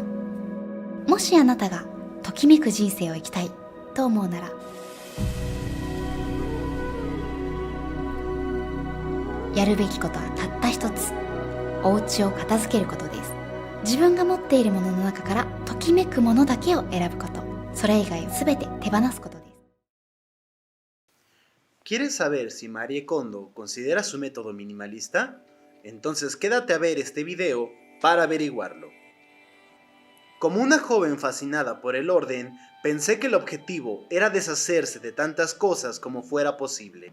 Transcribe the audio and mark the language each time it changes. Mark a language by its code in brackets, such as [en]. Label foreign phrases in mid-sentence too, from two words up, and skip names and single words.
[ja] もしあなたがときめく人生を生きたいと思うなら、やるべきことはたった一つ。お家を片付けることです。自分が持っているものの中からときめくものだけを選ぶこと。それ以外をすべて手放すことです。 [es] ¿Quieres saber si Marie Kondo considera su método minimalista? Entonces quédate a ver este video para averiguarlo. Como una joven fascinada por el orden, pensé que el objetivo era deshacerse de tantas cosas como fuera posible.